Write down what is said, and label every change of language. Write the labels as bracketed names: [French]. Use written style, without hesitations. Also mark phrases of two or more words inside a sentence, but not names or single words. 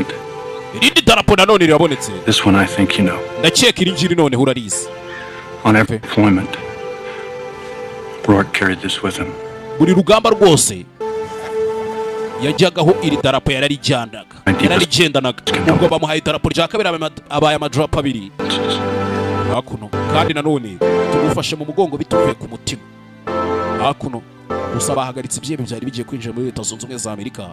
[Kinyarwanda] Irindi darapo nanone rirabonetse. [English] This one I think you know. [Kinyarwanda] Ndakeka iri ngiri none urarizi. [English] On every deployment, Rourke carried this with him. [Kinyarwanda] Buri rugamba rwose yajyagaho iri darapo yararigendanaga. Ubwo bamuhaye idarapo rya kabiri abaye amadarapo abiri. Hakuno kandi nanone tugufashe mu mugongo bituvuye ku mutima. Hakuno gusa bahagaritse ibyebe byari bigiye kwinjira muri Leta Zunze Ubumwe za Amerika.